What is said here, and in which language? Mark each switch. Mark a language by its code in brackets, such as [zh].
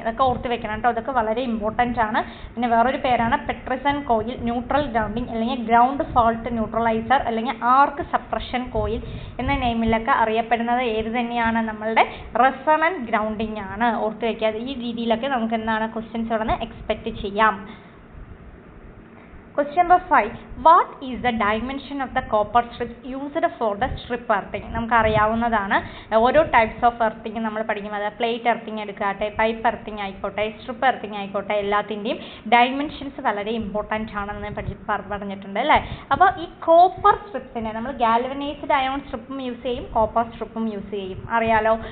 [ml] ഇതൊക്കെ ഓർത്ത് വെക്കണം കേട്ടോ, അതൊക്കെ വളരെ ഇമ്പോർട്ടൻ്റ് ആണ്. പിന്നെ വേറൊരു പേരാണ് പെട്രിസൺ കോയിൽ, ന്യൂട്രൽ ഗ്രൗണ്ടിങ് അല്ലെങ്കിൽ ഗ്രൗണ്ട് ഫാൾട്ട് ന്യൂട്രലൈസർ അല്ലെങ്കിൽ ആർക്ക് സപ്രഷൻ കോയിൽ എന്ന നെയിമിലൊക്കെ അറിയപ്പെടുന്നത് ഏത് തന്നെയാണ്? നമ്മളുടെ റെസണൻറ്റ് ഗ്രൗണ്ടിങ് ആണ്. ഓർത്ത് വയ്ക്കുക. ഈ രീതിയിലൊക്കെ നമുക്ക് എന്താണ് ക്വസ്റ്റ്യൻസ് ഇവിടെ നിന്ന് എക്സ്പെക്റ്റ് ചെയ്യാം. [en] Question number 5. What is the dimension of the copper strips used for the strip earthing? [ml] നമുക്കറിയാവുന്നതാണ്. ഓരോ ടൈപ്സ് ഓഫ് എർത്തിങ് നമ്മൾ പഠിക്കുന്നത് പ്ലേറ്റ് എർത്തിങ് എടുക്കാട്ടെ, പൈപ്പ് എർത്തിങ് ആയിക്കോട്ടെ, സ്ട്രിപ്പ് എർത്തിങ് ആയിക്കോട്ടെ, എല്ലാത്തിൻ്റെയും ഡയമെൻഷൻസ് വളരെ ഇമ്പോർട്ടൻ്റ് ആണെന്ന് പറഞ്ഞിട്ടുണ്ട് അല്ലേ. അപ്പോൾ ഈ കോപ്പർ സ്ട്രിപ്സിനെ നമ്മൾ ഗാൽവനൈസ്ഡ് അയോൺ സ്ട്രിപ്പും യൂസ് ചെയ്യും, കോപ്പർ സ്ട്രിപ്പും യൂസ് ചെയ്യും, അറിയാലോ.